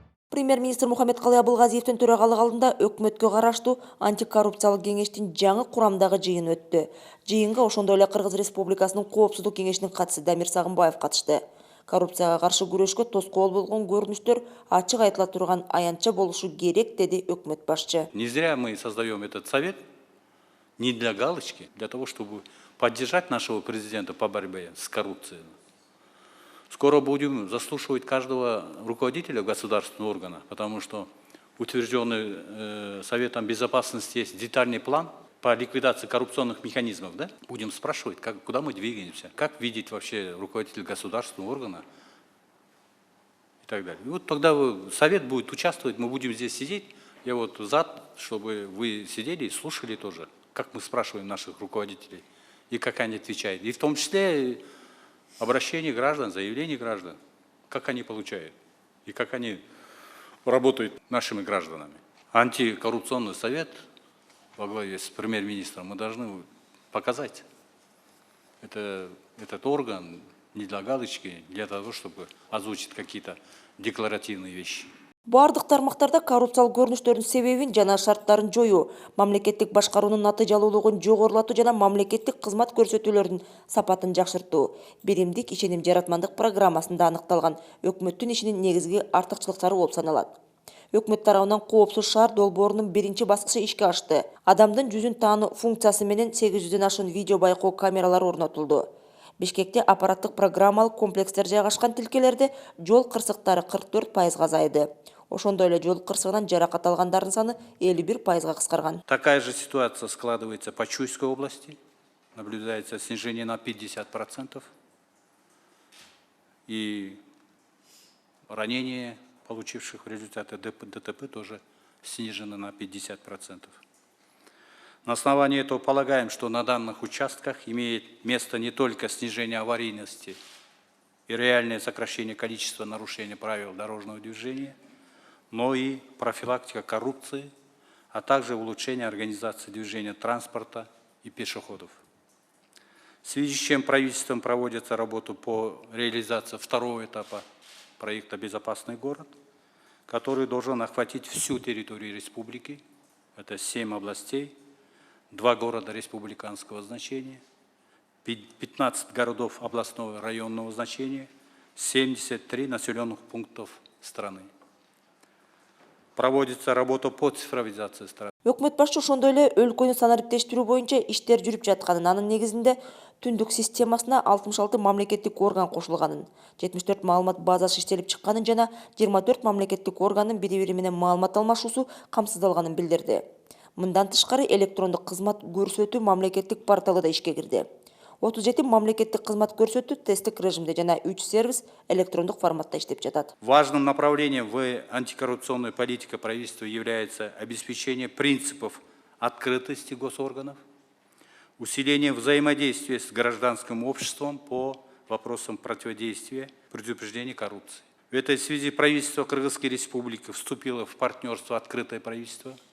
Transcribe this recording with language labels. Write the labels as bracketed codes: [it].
[ky] Премьер-министр Мухаммедкалый Абылгазиевдин төрагалыгы алдында өкмөткө караштуу антикоррупциялык кеңештин жаңы курамдагы жыйыны өттү. Жыйынга ошондой эле Кыргыз Республикасынын коопсуздук кеңешинин катчысы Дамир Сагынбаев катышты. Коррупцияга каршы күрөшкө тоскоол болгон көрүнүштөр ачык айтыла турган аянтча болушу керек, деди өкмөт башчы. [ru] Не зря мы создаем этот совет, не для галочки, для того, чтобы поддержать нашего президента по борьбе с коррупцией. Скоро будем заслушивать каждого руководителя государственного органа, потому что утвержденный Советом Безопасности есть детальный план по ликвидации коррупционных механизмов. Да? Будем спрашивать, куда мы двигаемся, как видеть вообще руководитель государственного органа и так далее. И вот тогда Совет будет участвовать, мы будем здесь сидеть. Я вот за, чтобы вы сидели и слушали тоже, как мы спрашиваем наших руководителей и как они отвечают. И в том числе обращение граждан, заявления граждан, как они получают и как они работают нашими гражданами. Антикоррупционный совет во главе с премьер-министром мы должны показать. Этот орган не для галочки, для того, чтобы озвучить какие-то декларативные вещи. [ky] Бардык тармактарда коррупциялык көрүнүштөрдүн себебин жана шарттарын жоюу, мамлекеттик башкаруунун натыйжалуулугун жогорулатуу жана мамлекеттик кызмат көрсөтүүлөрдүн сапатын жакшыртуу биримдик ишеним жаратмандык программасында аныкталган өкмөттүн ишинин негизги артыкчылыктары болуп саналат. Өкмөт тарабынан коопсуз шаар долбоорунун биринчи баскычы ишке ашты. Адамдын жүзүн таануу функциясы менен 800дөн ашуун видео байкоо камералары орнотулду. Бишкекте аппараттык программалык комплекстер жайгашкан тилкелерде жол кырсыктары 44% азайды. Ошондой эле жол кырсыгынан жаракат алгандардын саны 51% кыскарган. [ru] Такая же ситуация складывается по Чуйской области. Наблюдается снижение на 50%. И ранения, получивших в результате ДТП, тоже снижено на 50%. На основании этого полагаем, что на данных участках имеет место не только снижение аварийности и реальное сокращение количества нарушений правил дорожного движения, но и профилактика коррупции, а также улучшение организации движения транспорта и пешеходов. В связи с чем правительством проводится работа по реализации второго этапа проекта «Безопасный город», который должен охватить всю территорию республики. Это 7 областей, 2 города республиканского значения, 15 городов областного районного значения, 73 населенных пунктов страны. Проводится работа по цифровизации страны. [ky] Өкмөт башчы ошондой эле өлкөнү санариптештирүү боюнча иштер жүрүп жатканын, анын негизинде түндүк системасына 66 мамлекеттик орган кошулганын, 74 маалымат базасы иштелип чыкканын жана 24 мамлекеттик органдын бири-бири менен маалымат алмашуусу камсыздалганын билдирди. Мындан тышкары электрондук кызмат көрсөтүү мамлекеттик порталы да ишке кирди. 37 мамлекеттик кызмат көрсөтүү тесттик режимде жана 3 сервис электрондук форматта иштеп жатат. [ru] Важным направлением в антикоррупционной политике правительства является обеспечение принципов открытости госорганов, усиление взаимодействия с гражданским обществом по вопросам противодействия, предупреждения коррупции. В этой связи правительство Кыргызской Республики вступило в партнерство «Открытое правительство».